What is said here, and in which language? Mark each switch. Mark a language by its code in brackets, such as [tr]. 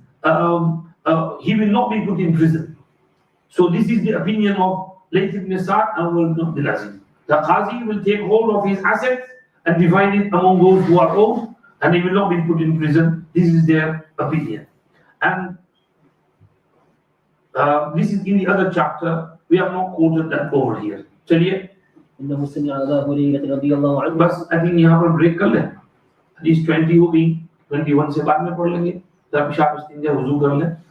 [en] he will not be put in prison. So this is the opinion of Layth ibn Sa'd and Umar ibn Abdul Aziz. The Qazi will take hold of his assets and divide it among those who are owed, and he will not be put in prison. This is their opinion. And this is in the other chapter. We have not quoted that over here. [hi] चलिए. [ar] إنه سمع أبا هريرة رضي الله عنه. [hi] बस [en] I think [hi] यहाँ पर break कर लें. Hadith 20 हो गई. 21 से बाद में पढ़ लेंगे. तब शाम इस्तिंजा वुजू कर लें.